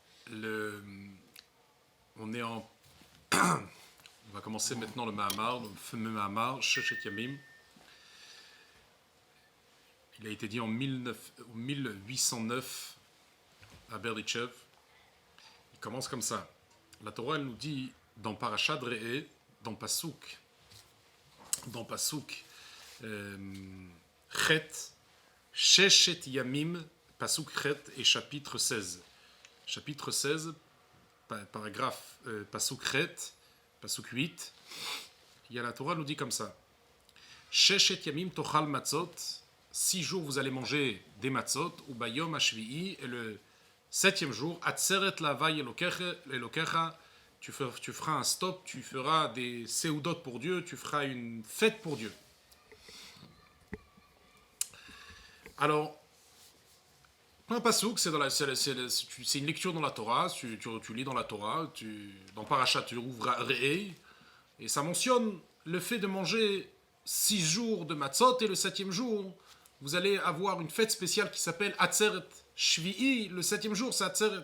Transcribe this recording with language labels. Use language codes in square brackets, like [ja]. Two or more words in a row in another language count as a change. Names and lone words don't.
[fr] le, on est en, on va commencer maintenant le Mahamar, le fameux Mahamar, [he] ששת ימים. [fr] Il a été dit en 1809 à Berdichev. Il commence comme ça. La Torah, elle nous dit dans [he] פרשת ראה, [fr] dans [he] פסוק, ח, ששת ימים, פסוק ח [fr] et chapitre 16. Chapitre 16, paragraphe [he] פסוק ח, [fr] Pasuk 8. Il y a la Torah nous dit comme ça. [he] ששת ימים תאכל מצות, [fr] 6 jours vous allez manger des matzot, [he] וביום השביעי, [fr] et le 7e jour, [he] עצרת לה' אלוקיך, [fr] tu feras un stop, tu feras des seudot pour Dieu, tu feras une fête pour Dieu. Alors, un pasouk, c'est une lecture dans la Torah, tu lis dans la Torah, dans Parashat, tu ouvres Re'eh, et ça mentionne le fait de manger 6 jours de matzot, et le 7e jour, vous allez avoir une fête spéciale qui s'appelle [he] עצרת שביעי, [fr] le 7e jour, c'est Atzeret.